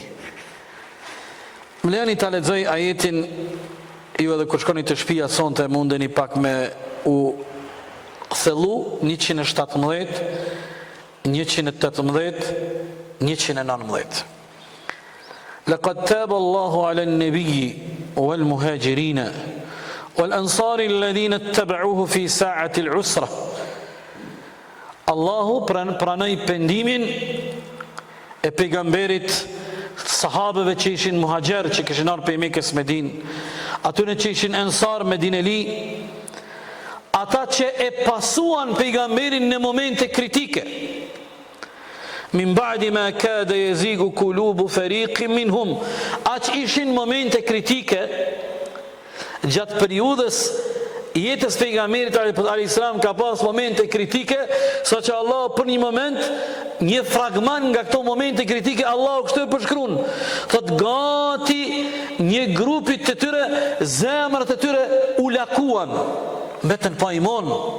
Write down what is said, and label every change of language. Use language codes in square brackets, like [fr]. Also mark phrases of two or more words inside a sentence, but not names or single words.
[sq] Më lejoni ta lexoj ajetin, ju edhe kur shkoni të shtëpia sonte mundeni pak me u thellu 117, 118, 119. [ar] لقد تاب الله على النبي والمهاجرين والأنصار الذين اتبعوه في ساعة العسرة. [sq] Allahu pranoi pendimin e pejgamberit, sahabëve që ishin muhaxher, që kishin ardhur prej Mekës Medinë, atyre që ishin ensar Medineli, ata që e pasuan pejgamberin në momente kritike. [ar] من بعد ما كاد يزيغ قلوب فريق منهم, [sq] aq ishin momente kritike gjatë periudhës jetës pejgamberit [ar] عليه السلام, [sq] ka pas momente kritike, saqë Allah për një moment, një fragment nga këto momente kritike Allah kështu e përshkruan. Thot gati një grupi të tyre, zemrat e tyre u lakuan, mbetën pa iman.